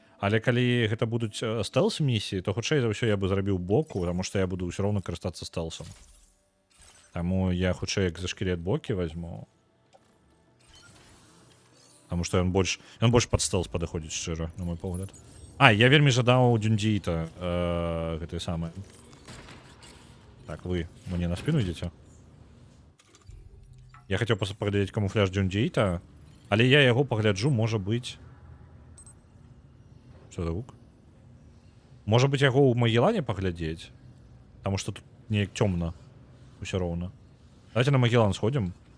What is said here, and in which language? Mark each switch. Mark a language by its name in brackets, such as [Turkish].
[Belarusian] Але калі гэта будуць стэлс-місіі, то хутчэй за ўсё я бы зрабіў боку, таму што я буду ўсё роўна карыстацца стэлсам. Таму я хутчэй экзаскелет бокі возьму. Таму што ён больш пад стэлс падыходзіць, шчыра, на мой погляд. Я вельмі жадаў Дзюндзіта гэтай самай. [Russian] Так, вы мне на спину идете? [Belarusian] Я хацеў паглядзець камуфляж Дзюндзіта, але я яго пагляджу, можа быць... [Russian] Что за [Belarusian] гук? Можа быць, яго ў Магеллане паглядзець? Таму што тут неяк цёмна. Усё роўна. Давайте на Магеллан сходзім.